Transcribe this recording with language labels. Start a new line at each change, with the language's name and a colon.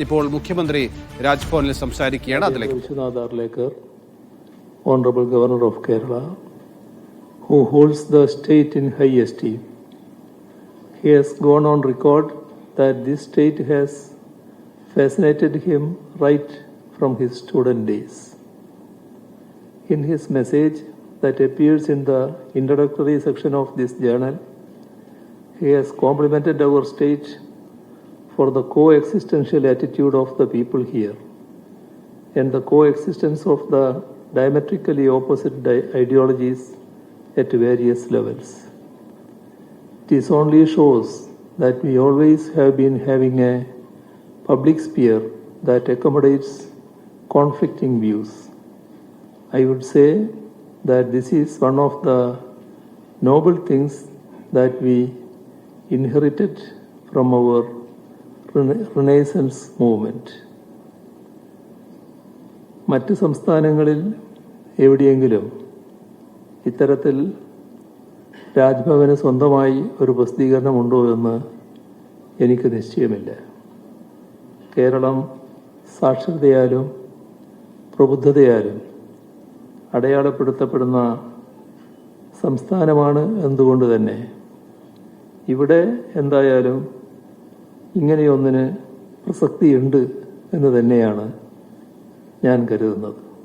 Malayalam: ഇപ്പോൾ മുഖ്യമന്ത്രി രാജ്ഭവനിൽ സംസാരിക്കുകയാണ്. അതിലേക്ക്
English: Vishwanath Arlekar, Honorable Governor of Kerala, who holds the state in high esteem. He has gone on record that this state has fascinated him right from his student days. In his message that appears in the introductory section of this journal, he has complimented our state for the coexistential attitude of the people here and the coexistence of the diametrically opposite ideologies at various levels. This only shows that we always have been having a public sphere that accommodates conflicting views. I would say that this is one of the noble things that we inherited from our Renaissance movement.
Malayalam: മറ്റ് സംസ്ഥാനങ്ങളിൽ എവിടെയെങ്കിലും ഇത്തരത്തിൽ രാജ്ഭവന് സ്വന്തമായി ഒരു പ്രസിദ്ധീകരണമുണ്ടോ എന്ന് എനിക്ക് നിശ്ചയമില്ല. കേരളം സാക്ഷരതയാലും പ്രബുദ്ധതയാലും അടയാളപ്പെടുത്തപ്പെടുന്ന സംസ്ഥാനമാണ് എന്നതുകൊണ്ട് തന്നെ ഇവിടെ എന്തായാലും ഇങ്ങനെയൊന്നിന് പ്രസക്തിയുണ്ട് എന്ന് തന്നെയാണ് ഞാൻ കരുതുന്നത്.